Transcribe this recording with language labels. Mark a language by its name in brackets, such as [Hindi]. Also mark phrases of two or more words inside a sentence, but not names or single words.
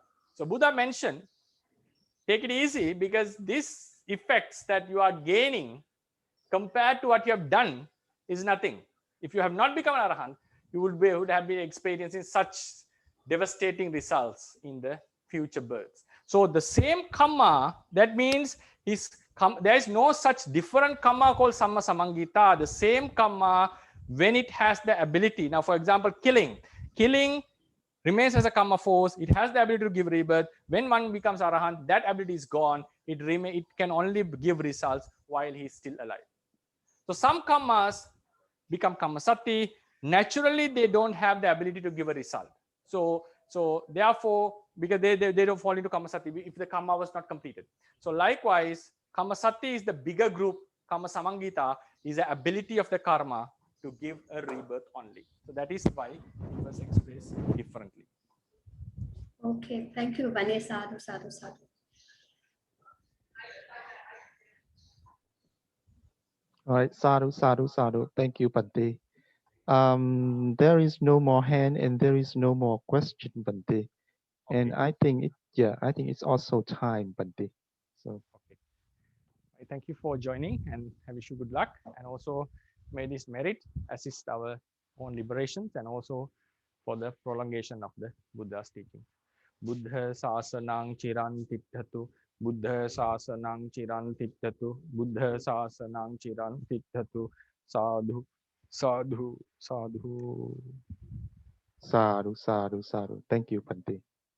[English] So Buddha mentioned, take it easy, because these effects that you are gaining compared to what you have done is nothing. If you have not become an Arahant, you would have been experiencing such devastating results in the future births. So the same kamma, that means there is no such different kamma called [Pali] samma samangita. [English] The same kamma, when it has the ability. Now, for example, killing remains as a kamma force. It has the ability to give rebirth. When one becomes Arahant, that ability is gone. It can only give results while he is still alive. So some kammas become [Pali] kamma sati. [English] Naturally, they don't have the ability to give a result. So therefore, because they don't fall into [Pali] kamma sati [English] if the kamma was not completed. So likewise, [Pali] kamma sati [English] is the bigger group. [Pali] Kamma samangita [English] is the ability of the karma to give a rebirth only. So that is why it was expressed differently. Okay, thank you, [Pali] Bhante. Sadhu, sadhu, sadhu. [English] All right, [Pali] sadhu, sadhu, sadhu. [English] Thank you, Bhante. There is no more hand and there is no more question, Bhante. Okay. And I think it's also time, Bhante. So okay. I thank you for joining and I wish you good luck. And also may this merit assist our own liberations and also for the prolongation of the Buddha's teaching. [Pali] Buddha sasanang chiran tittatu. Buddha sasanang chiran tittatu. Buddha sasanang chiran tittatu. Sadhu, sadhu, sadhu. sadhu, sadhu, sadhu. [English] Thank you, Bhante.